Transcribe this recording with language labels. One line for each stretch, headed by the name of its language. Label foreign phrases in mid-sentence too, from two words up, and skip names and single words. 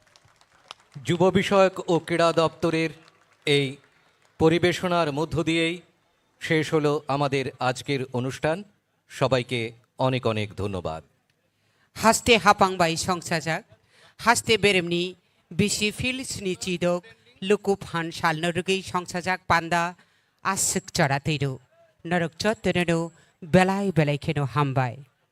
Bangla: যুব বিষয়ক ও ক্রীড়া দপ্তরের এই পরিবেশনার মধ্য দিয়েই শেষ হলো আমাদের আজকের অনুষ্ঠান। সবাইকে অনেক অনেক ধন্যবাদ।
Kok Borok: Haste hapangbai songsajak, haste beremni bisi filsni chidok, lukup han salnorugei songsajak panda asik chara teiru, narok chottereno belai belai keno hambai.